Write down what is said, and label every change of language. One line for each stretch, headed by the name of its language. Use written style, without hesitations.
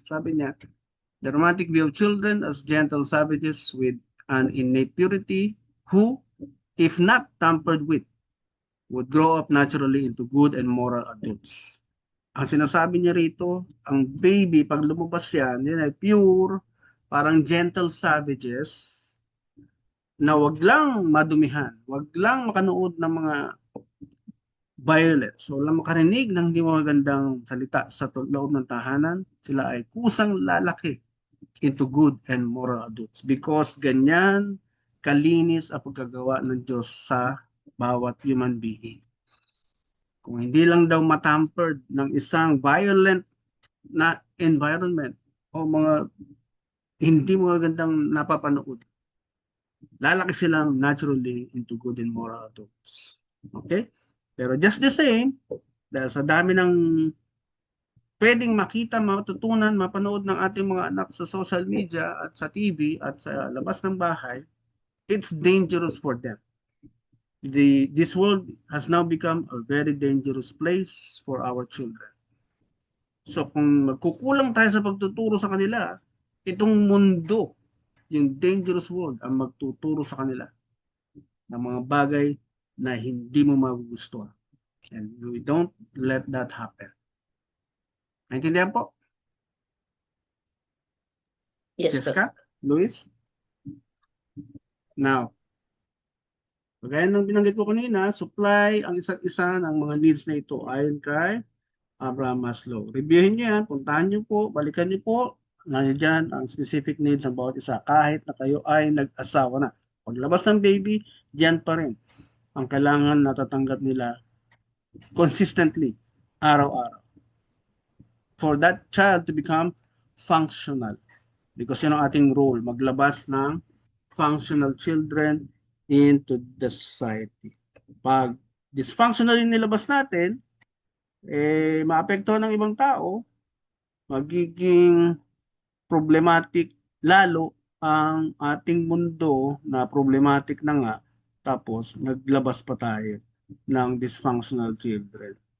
Filipino: Sabi niya,
English: the romantic view of children as gentle savages with an innate purity who, if not tampered with, would grow up naturally into good and moral adults.
Filipino: Ang sinasabi niya rito, ang baby, pag lumabas yan ay pure, parang gentle savages, na wag lang madumihan, wag lang makanood ng mga violence, wag lang makarinig ng hindi magandang salita sa loob ng tahanan, sila ay kusang lalaki
English: into good and moral adults because
Filipino: ganyan kalinis ang pagkagawa ng Diyos sa bawat human being. Kung hindi lang daw matampered ng isang violent na environment o mga hindi magandang napapanood, lalaki silang naturally
English: into good and moral adults.
Filipino: Okay? Pero
English: just the same,
Filipino: dahil sa dami ng pwedeng makita, matutunan, mapanood ng ating mga anak sa social media at sa TV at sa labas ng bahay,
English: it's dangerous for them. This world has now become a very dangerous place for our children.
Filipino: So kung magkukulang tayo sa pagtuturo sa kanila, itong mundo, yung dangerous world, ang magtuturo sa kanila ng mga bagay na hindi mo magugustuhan.
English: And we don't let that happen.
Filipino: Naintindihan po?
English: Yes po.
Filipino: Jessica? Luis? Now, kagaya ng binanggit ko kanina, supply ang isa't isa ng mga needs na ito ayon kay Abraham Maslow. Reviewin niyo yan, puntahan niyo po, balikan niyo po, nandiyan ang specific needs ng bawat isa kahit na kayo ay nag-asawa na. Paglabas ng baby, diyan pa rin ang kailangan natatanggap nila consistently, araw-araw.
English: For that child to become functional. Because
Filipino: yun ang ating
English: role,
Filipino: maglabas ng
English: functional children into the society.
Filipino: Pag dysfunctional yung nilabas natin, maapektuhan ng ibang tao, magiging problematic lalo ang ating mundo na problematic na nga, tapos naglabas pa tayo ng dysfunctional children.